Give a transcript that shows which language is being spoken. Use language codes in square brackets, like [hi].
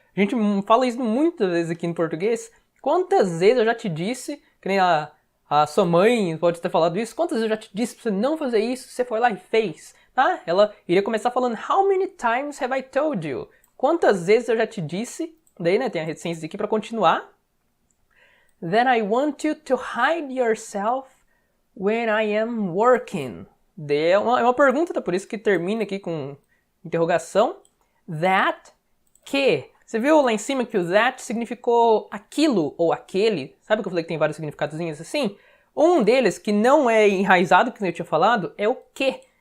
[pt] A gente fala isso muitas vezes aqui no português. Quantas vezes eu já te disse, que nem a sua mãe pode ter falado isso, quantas vezes eu já te disse pra você não fazer isso, você foi lá e fez, tá? [en] Ela iria começar falando, how many times have I told you? [pt] Quantas vezes eu já te disse, daí, né, tem a reticência aqui pra continuar. [en] That I want you to hide yourself when I am working. [pt] É uma pergunta, tá? Por isso que termina aqui com interrogação. That, que... Você viu lá em cima que o that significou aquilo ou aquele? Sabe que eu falei que tem vários significadozinhos assim? Um deles, que não é enraizado, que eu tinha falado, é o que.